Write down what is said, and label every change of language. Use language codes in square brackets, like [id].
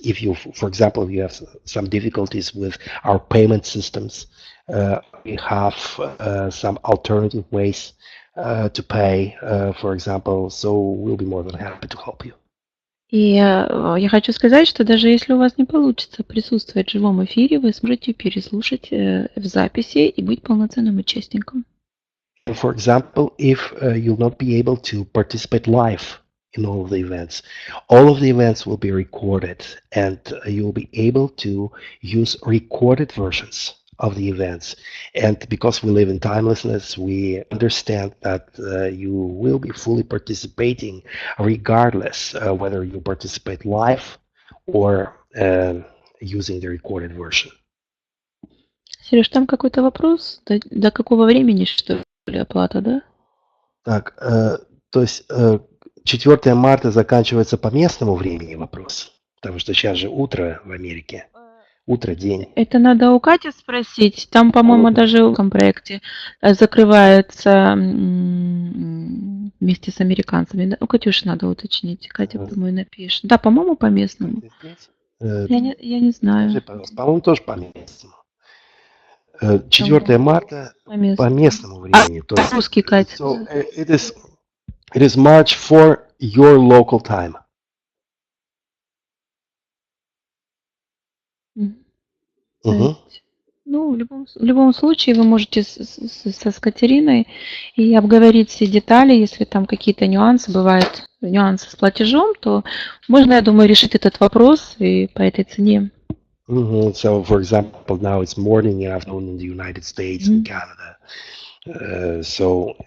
[en] If you, for example, you have some difficulties with our payment systems, we have some alternative ways to pay, for example, so we'll be more than happy to help you. [ru] И я хочу сказать, что даже если у вас не получится присутствовать в живом эфире, вы сможете переслушать в записи и быть полноценным участником. [en] For example, if you'll not be able to participate live in all of the events will be recorded, and you'll be able to use recorded versions of the events. And because we live in timelessness, we understand that you will be fully participating regardless whether you participate live or using the recorded version. [ru] Сереж, там какой-то вопрос? До какого времени, что ли, оплата, да? Так, то есть 4 марта заканчивается по местному времени вопрос. потому что сейчас же утро в Америке, утро, день. Это надо у Кати спросить. Там, по-моему, даже в этом проекте закрывается вместе с американцами. У Катюши надо уточнить. Катя, думаю, напишет. Да, по-моему, по местному. Я не знаю. По-моему, тоже по местному. 4 марта по местному времени. То есть, русский, Катя. [en] So it is March for your local time. [ru] Ну, в любом случае вы можете с Катериной и обговорить все детали, если там какие-то нюансы, бывают нюансы с платежом, то можно, я думаю, решить этот вопрос и по этой цене. [en] So, for example, now it's morning and afternoon in the United States and Canada.